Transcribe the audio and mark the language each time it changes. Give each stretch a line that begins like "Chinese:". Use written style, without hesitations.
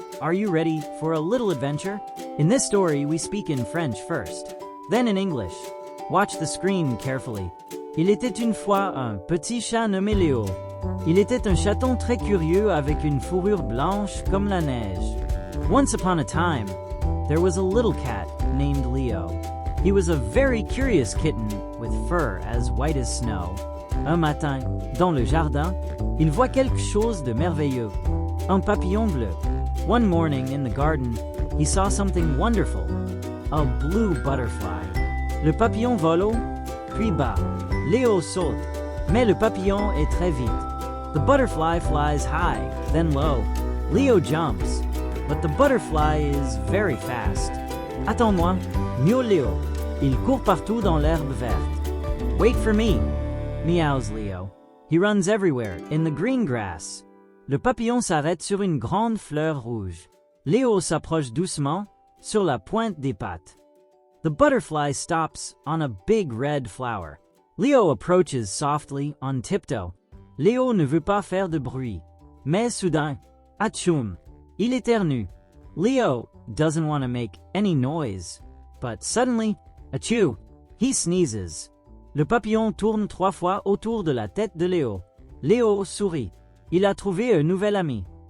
English: Are you ready for a little adventure? In this story, we speak in French first, then in English. Watch the screen carefully.
French: Il était une fois un petit chat nommé Léo. Il était un chaton très curieux avec une fourrure blanche comme la neige.
English: Once upon a time, there was a little cat named Leo. He was a very curious kitten with fur as white as snow.
French: Un matin, dans le jardin, il voit quelque chose de merveilleux. Un papillon bleu.
English: One morning in the garden, he saw something wonderful. A blue butterfly.
French: Le papillon vole haut, puis bas. Léo saute, mais le papillon est très vite.
English: The butterfly flies high, then low. Leo jumps, but the butterfly is very fast.
French: Attends-moi, miaule Léo. Il court partout dans l'herbe verte.
English: Wait for me, meows Leo. He runs everywhere, in the green grass.
French: Le papillon s'arrête sur une grande fleur rouge. Léo s'approche doucement, sur la pointe des pattes.
English: The butterfly stops on a big red flower. Leo approaches softly on tiptoe.
French: Léo ne veut pas faire de bruit. Mais soudain, atchoum, il éternue.
English: Leo doesn't want to make any noise. But suddenly, achoo, he sneezes.
French: Le papillon tourne 3 fois autour de la tête de Léo. Léo sourit. Il a trouvé un nouvel ami.